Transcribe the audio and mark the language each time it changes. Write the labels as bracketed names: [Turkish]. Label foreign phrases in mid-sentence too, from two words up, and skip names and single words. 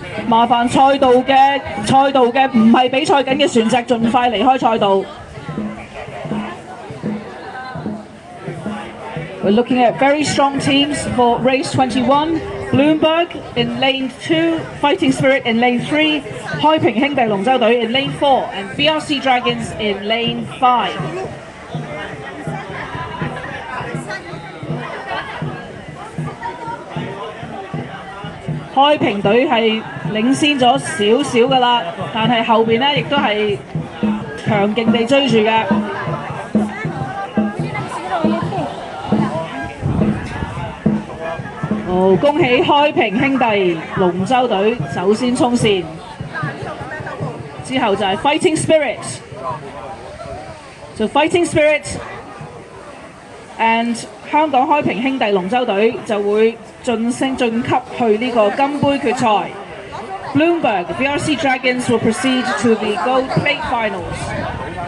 [Cantonese] 麻煩賽道嘅唔係比賽緊嘅船隻盡快離開賽道。 [English] We're looking at very strong teams for race 21. Bloomberg in lane 2, Fighting Spirit in lane 3, 開平兄弟龍舟隊 in lane 4, and BRC Dragons in lane 5. [Cantonese] 開平隊係領先咗少少㗎啦，但係後邊呢亦都係強勁地追住嘅。好，恭喜開平兄弟龍舟隊首先衝線，之後就係 Fighting Spirit， 就 Fighting Spirit and 香港開平兄弟龍舟隊就會晉級去呢個金杯決賽。 [English] Bloomberg BRC Dragons will proceed to the Gold Plate Finals.